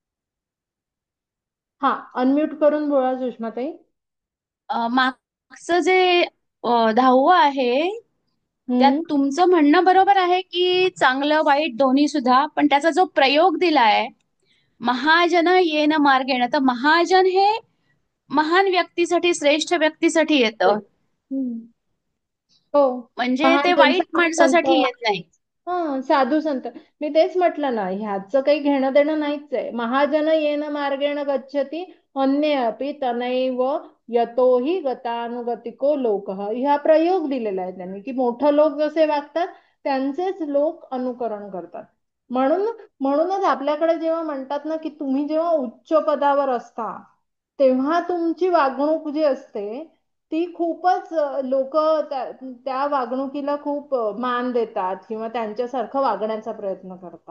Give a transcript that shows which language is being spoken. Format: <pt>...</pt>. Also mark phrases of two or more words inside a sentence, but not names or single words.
<mr>हा, अनम्यूट करून बोला सुषमाताई. मागचं जे 10वं आहे, त्यात हम्म. तुमचं म्हणणं बरोबर आहे की चांगलं वाईट दोन्ही सुद्धा, पण त्याचा जो प्रयोग दिलाय</mr> <sa>महाजन येन मार्गेण,</sa> <mr>तर महाजन हे महान व्यक्तीसाठी, श्रेष्ठ व्यक्तीसाठी येतं. हम्म. हो. म्हणजे ते महाजन वाईट साधू संत. माणसासाठी येत नाही. हा, साधू संत. मी तेच म्हटलं ना, ह्याचं काही घेणं देणं नाहीच आहे.</mr> <sa>महाजन येन मार्गेण गच्छति अन्ये अपि तनैव यतोहि गतानुगतिको लोकः.</sa> <mr>ह्या प्रयोग दिलेला आहे त्यांनी की मोठं लोक जसे वागतात त्यांचेच लोक अनुकरण करतात. म्हणून म्हणूनच आपल्याकडे जेव्हा म्हणतात ना की तुम्ही जेव्हा उच्च पदावर असता तेव्हा तुमची वागणूक जी असते ती खूपच लोक त्या वागणुकीला खूप मान देतात किंवा त्यांच्यासारखं वागण्याचा प्रयत्न करतात.</mr>